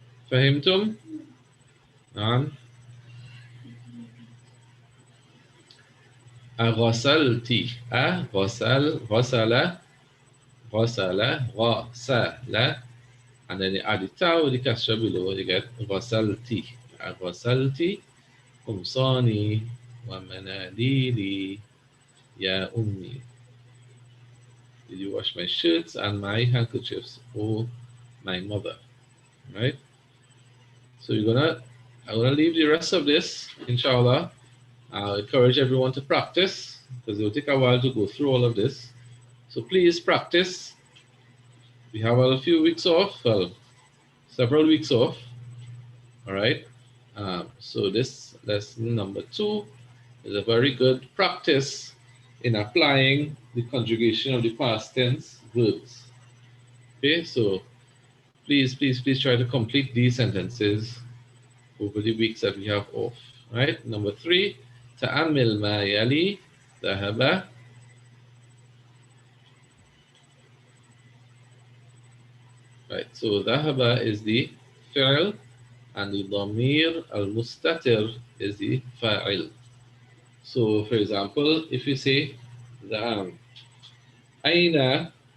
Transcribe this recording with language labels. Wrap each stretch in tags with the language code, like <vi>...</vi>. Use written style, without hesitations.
<ar>فهمتم؟ نعم. غسلتي غسل غسل,</ar> <en>and then you add the ta with the kasra below, you get غسلتي.</en> <ar>غسلتي قمصاني ومناديلي يا أمي.</ar> <en>Did you wash my shirts and my handkerchiefs, oh my mother? Right? So I'm gonna leave the rest of this, inshallah. I'll encourage everyone to practice because it will take a while to go through all of this. So please practice. We have a few weeks off, well, several weeks off. All right. So this lesson number 2 is a very good practice in applying the conjugation of the past tense verbs. Okay, so please try to complete these sentences over the weeks that we have off. Right? Number 3,</en> <ar>تأمل ما يلي ذهب.</ar> <en>Right, so ذهب is the fi'l and the</en> <ar>ضمير المستتر</ar> <en>is the fa'il. So for example, if you say أين</en>